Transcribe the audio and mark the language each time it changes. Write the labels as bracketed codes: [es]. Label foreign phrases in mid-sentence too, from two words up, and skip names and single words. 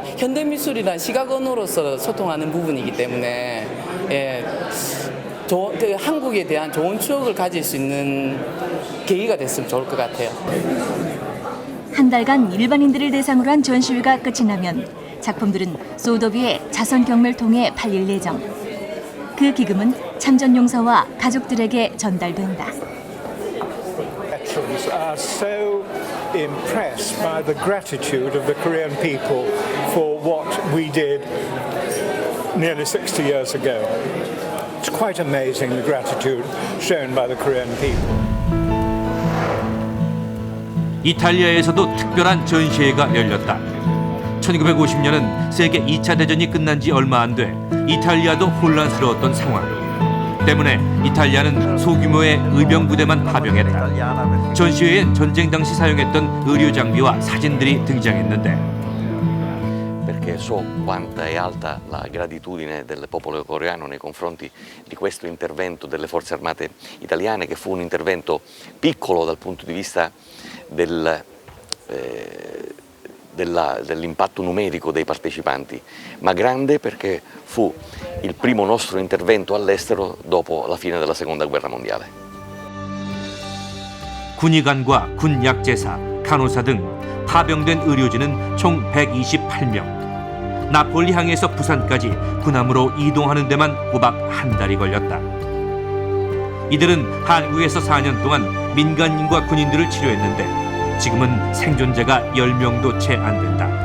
[ko] 현대미술이란 시각 언어로서 소통하는 부분이기 때문에 한국에 대한 좋은 추억을 가질 수 있는 계기가 됐으면 좋을 것 같아요. 한 달간 일반인들을 대상으로 한 전시회가 끝이 나면 작품들은 소더비의 자선 경매를 통해 팔릴 예정. 그 기금은 참전 용사와 가족들에게 전달된다. [en] Veterans are so impressed by the gratitude of the Korean people for what we did nearly 60 years ago. It's quite amazing the gratitude shown by the Korean people. [ko] 이탈리아에서도 특별한 전시회가 열렸다. 1950년은 세계 2차 대전이 끝난 지 얼마 안 돼 이탈리아도 혼란스러웠던 상황. 때문에 이탈리아는 소규모의 의병 부대만 파병했다. 전시회엔 전쟁 당시 사용했던 의료 장비와 사진들이 등장했는데 [it] perché so quanta è alta la gratitudine del popolo coreano nei confronti di questo intervento delle forze armate italiane, che fu un intervento piccolo dal punto di vista dell'impatto numerico dei partecipanti, ma grande perché fu il primo nostro intervento all'estero dopo la fine della Seconda Guerra Mondiale. [ko] 군의관과 군 약제사, 간호사 등 파병된 의료진은 총 128명. 나폴리 항에서 부산까지 군함으로 이동하는 데만 꼬박 한 달이 걸렸다. 이들은 한국에서 4년 동안 민간인과 군인들을 치료했는데 지금은 생존자가 10명도 채 안 된다.